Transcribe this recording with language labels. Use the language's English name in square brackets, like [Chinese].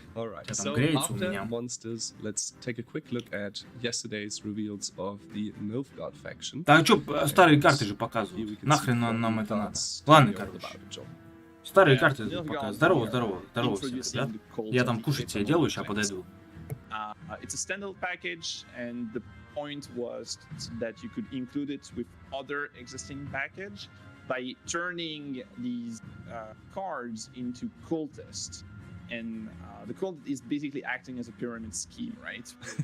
[English] Alright, so after Monsters, let's take a quick look at yesterday's reveals of the Nilfgaard faction. [Russian] Так, чё, старые карты же показывают. Нахрен нам это надо? Ладно, короче. Старые карты показывают. Здорово всем, ребят. Я там кушать себе делаю, сейчас подойду. [English] It's a standard package, and the point was that you could include it with other existing package by turning these cards into cultists. And the cult is basically acting as a pyramid scheme, right?